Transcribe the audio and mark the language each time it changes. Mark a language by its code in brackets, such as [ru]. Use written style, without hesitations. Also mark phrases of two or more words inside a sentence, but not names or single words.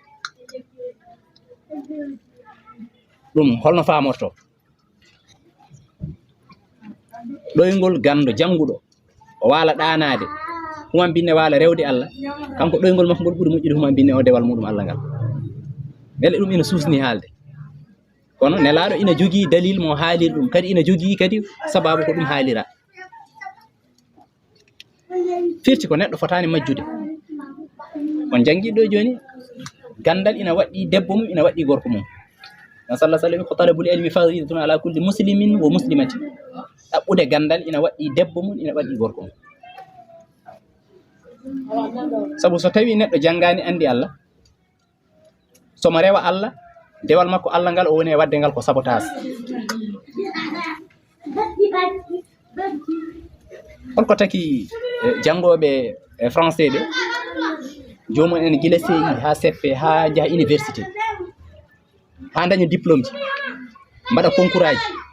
[ff] ɗum holno famorto ɗoygol gando janguɗo o wala ɗanade huma binne wala rewde Allah kanko ɗoygol makko ngol ɓuuri moƴƴude huma binne o dewal muɗum Allah ngal beele ɗum ina susni haalde kono nelaɗo ina jogii dalil mo haalir ɗum kadi ina jogii kadi sababu ko ɗum haalira firti ko neɗɗo fotani majjude on jangi ɗo joni gandal ina waɗɗi debbo mum ina waɗɗi gorko mum [ar] صلى الله عليه وسلم [ff] ko [ar] طلب العلم فريضة على كل مسلم ومسلمة [ff] ɗaɓɓude gandal ina waɗɗi debbo mum ina waɗɗi gorko mum sabu so tawi neɗɗo janngani andi Allah somo rewa Allah dewal makko Allah ngal o woni e wadde ngal ko sabotage holko taki janngoɓe français ɓe jomum en gila CI ha CP ha jaha université ha daña diplôme ji mbaɗa concours aji